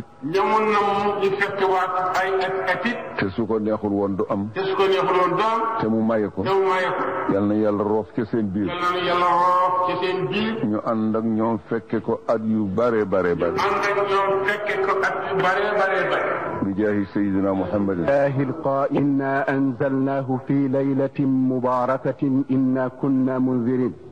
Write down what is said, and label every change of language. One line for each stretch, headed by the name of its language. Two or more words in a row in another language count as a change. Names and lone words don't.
Wolof: ñamu namm ñu fekkaat ay atit. te su ko neexul woon du am. te su ko neexul woon du am. te mu maye ko. te mu maye ko. yal na yàlla roof ca seen biir. yal na yàlla roof ca seen biir. ñu ànd ak ñoom fekke ko at yu bare bare bare. ànd ak ñoom fekke ko at yu bare bare bare.
Arabic: بجاه سيدنا محمد. الله القائل إنا أنزلناه في ليلة مباركة إنا كنا منذرين